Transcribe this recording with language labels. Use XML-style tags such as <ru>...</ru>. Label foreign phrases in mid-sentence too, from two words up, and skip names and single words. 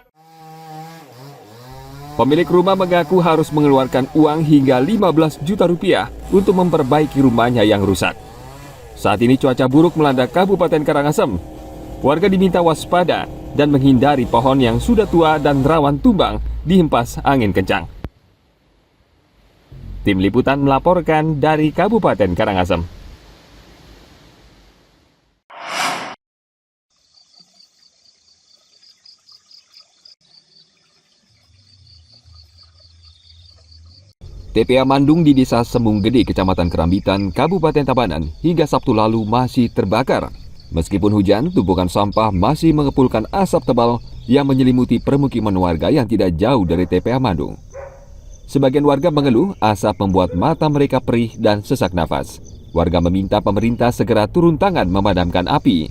<id>Pemilik rumah mengaku harus mengeluarkan uang hingga 15 juta rupiah untuk memperbaiki rumahnya yang rusak. Saat ini cuaca buruk melanda Kabupaten Karangasem. Warga diminta waspada dan menghindari pohon yang sudah tua dan rawan tumbang dihempas angin kencang. Tim Liputan melaporkan dari Kabupaten Karangasem. TPA Mandung di Desa Sembung Gede, Kecamatan Kerambitan, Kabupaten Tabanan, hingga Sabtu lalu masih terbakar. Meskipun hujan, tumpukan sampah masih mengepulkan asap tebal yang menyelimuti permukiman warga yang tidak jauh dari TPA Mandung. Sebagian warga mengeluh asap membuat mata mereka perih dan sesak nafas. Warga meminta pemerintah segera turun tangan memadamkan api.</id>